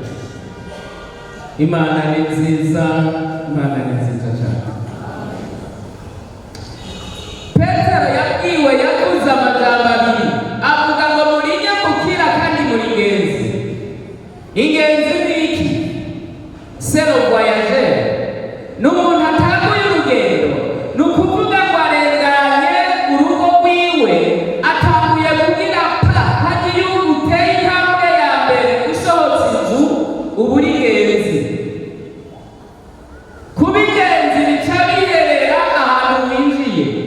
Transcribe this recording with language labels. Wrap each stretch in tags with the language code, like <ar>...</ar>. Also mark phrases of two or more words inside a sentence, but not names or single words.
<rn>Imana ni nziza, Imana ni nziza cyane. Petero yabwiwe yavuze amajambo abiri, avuga ngo muri nyamukira kandi muri ingenzi. Ingenzi ni iki?</rn> <fr>C'est le voyageur.</fr> <rn>N'umuntu atanguye urugendo, ni ukuvuga ngo arenganye urugo rwiwe, atanguye kugira hagiye uteye intambwe ya mbere usohotse inzu, ubu uri ingenzi. Kuba ingenzi bica biherera ahantu winjiye.</rn>